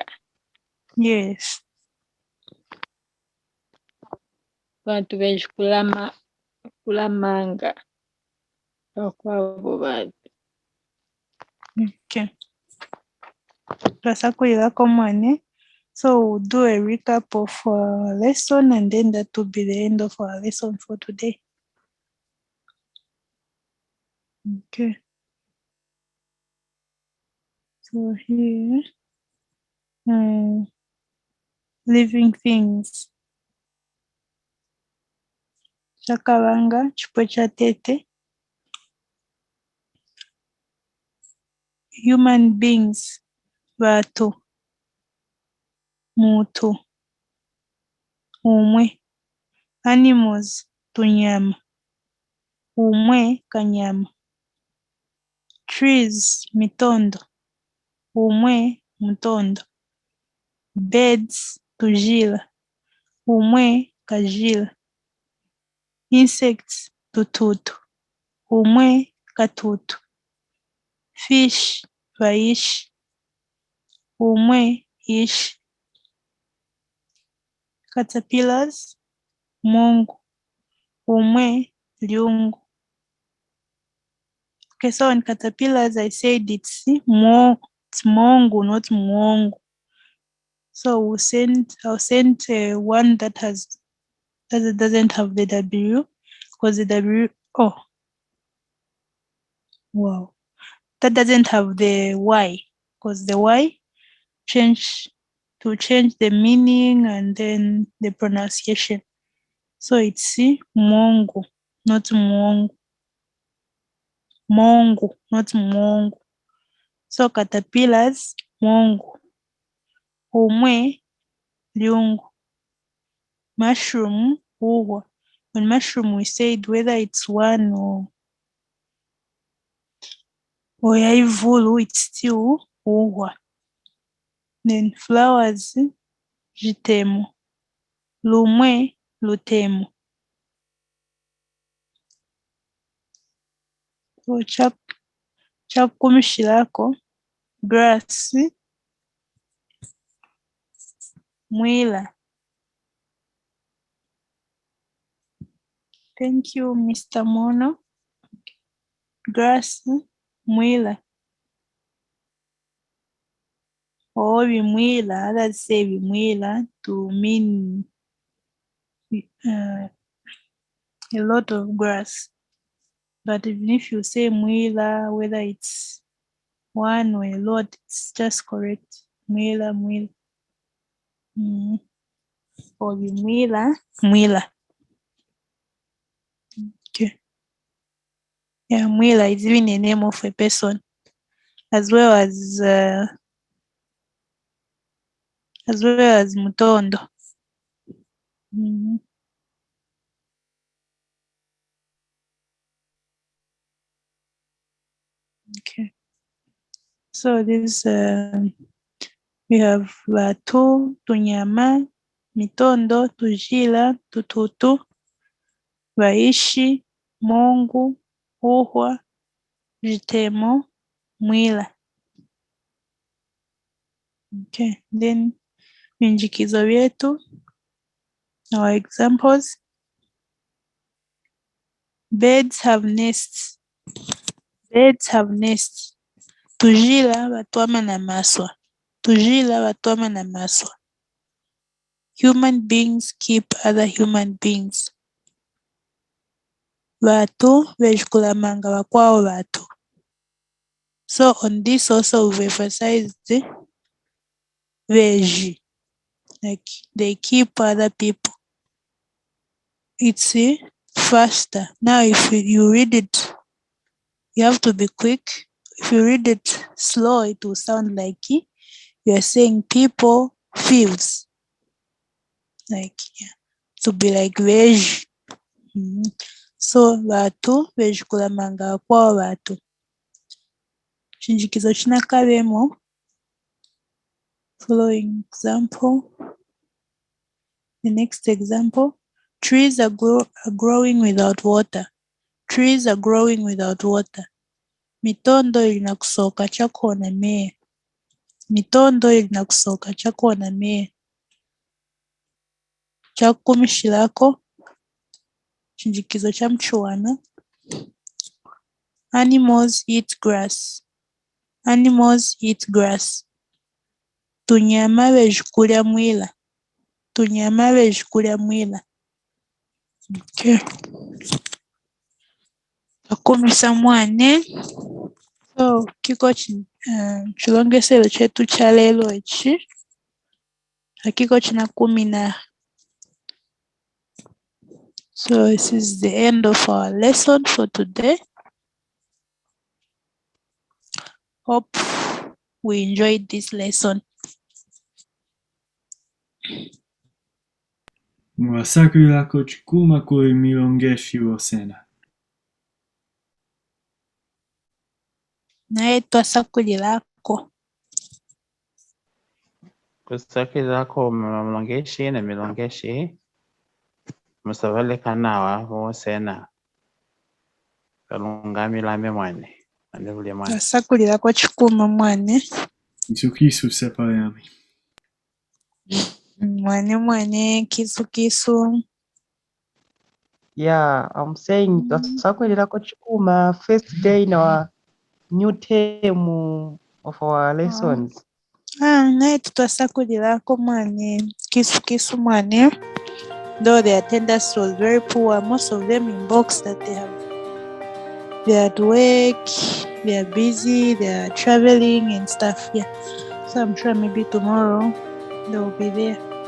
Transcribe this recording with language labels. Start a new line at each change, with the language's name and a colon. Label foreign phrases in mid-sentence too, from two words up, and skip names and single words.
English: Yes.
Luvale: Bantu bejikula manga bakwabo batu. Okay. Twasakulira komwane.
English: So we'll do a recap of our lesson and then that will be the end of our lesson for today. Okay. So here, living things.
Luvale: Chakabanga, chipo cha tete.
English: Human beings,
Luvale: batu, mutu, umwe. Animals, tunyama, umwe, kanyama. Trees, mitondo, umwe, mutondo. Birds, tujila, umwe, kajila. Insects, tututu, umwe, katutu. Fish, vaishi, umwe, ishi. Caterpillars, mongo, umwe, liungu.
English: Okay, so on caterpillars, I said it's mongo, not mwongo. So I'll send one that doesn't have the W, because the W, oh, wow, that doesn't have the Y, because the Y change the meaning and then the pronunciation. So it's mongo, not mwongo. Mongo, not mwongo. So caterpillars, mongo.
Luvale: Umwe, liungu. Mushroom, uwa.
English: On mushroom, we said whether it's one or yaivulu, it's still uwa. Then flowers,
Luvale: jitemo. Lumwe, lutemo. So Chakumshirako grass mwila.
English: Thank you, Mr. Mono. Grass mwila. Or bimwila, others say bimwila to mean a lot of grass. But even if you say mwila, whether it's one or a lot, it's just correct.
Luvale: Mwila, mwila. Or bimwila, mwila.
English: Okay. Yeah, mwila is even a name of a person, as well as mutondo. Okay.
Luvale: So this we have Batu, Tunyama, Mitondo, Tujila, Tututu, Waishi, Mongu, Uhwa, Jitemo, Mwila.
English: Okay, then
Luvale: vinjikizo vyetu,
English: our examples. Birds have nests. Birds have nests.
Luvale: Tujila batwama na maswa. Tujila batwama na maswa.
English: Human beings keep other human beings.
Luvale: Batu vejikulamanga bakwao batu.
English: So on this also we've emphasized the veji, like they keep other people. It's faster. Now if you read it, you have to be quick. If you read it slow, it will sound like you are saying people, fields. Like, yeah, to be like veji.
Luvale: So batu vejikulamanga bakwao batu. Chinjikizo chinakabemo.
English: Following example. The next example, trees are growing without water. Trees are growing without water.
Luvale: Mitondo ilina kusoka chako na mee. Mitondo ilina kusoka chako na mee. Chakumshirako. Chinjikizo cha mchuana.
English: Animals eat grass. Animals eat grass.
Luvale: Tunyama vejikulya mwila. Tunyama vejikulya mwila. Okay. Akumisa mwane. So kiko chilongesero chetu cha lelo ichi hakiko china 10.
English: So this is the end of our lesson for today. Hope we enjoyed this lesson.
Luvale: Mwasakulako chikuma kuri milongeshi wosena. Naye twasakulilako. Kusakilako milongeshi na milongeshi. Musavale kanawa wosena. Kalungamilame mwane. Andevule mwane. Twasakulilako chikuma mwane. Isukisu sepayami. Mwane kisu.
English: Yeah, I'm saying
Luvale: twasakulilako chikuma
English: first day in our new term of our lessons.
Luvale: Naye twasakulilako mwane kisu mwane.
English: Though the attendance was very poor, most of them in box that they are at work, they are busy, they are traveling and stuff. Yeah. So I'm sure maybe tomorrow they will be there.